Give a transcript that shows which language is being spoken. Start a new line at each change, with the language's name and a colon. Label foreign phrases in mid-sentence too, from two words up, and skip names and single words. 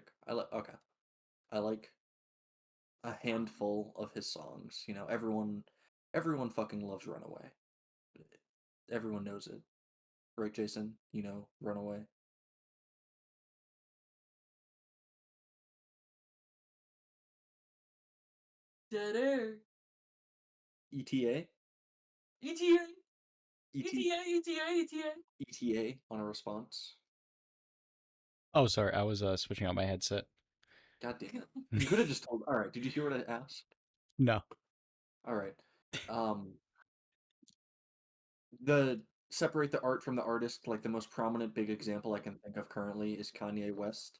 English: I like a handful of his songs. Everyone fucking loves Runaway. Everyone knows it. Right, Jason? Runaway. Dead air. ETA? ETA. ET, ETA. ETA. ETA. ETA on a response. Oh, sorry, I was switching out my headset. God damn it. You could have just told. All right, did you hear what I asked? No. All right. Um, the separate the art from the artist, like the most prominent big example I can think of currently is Kanye West.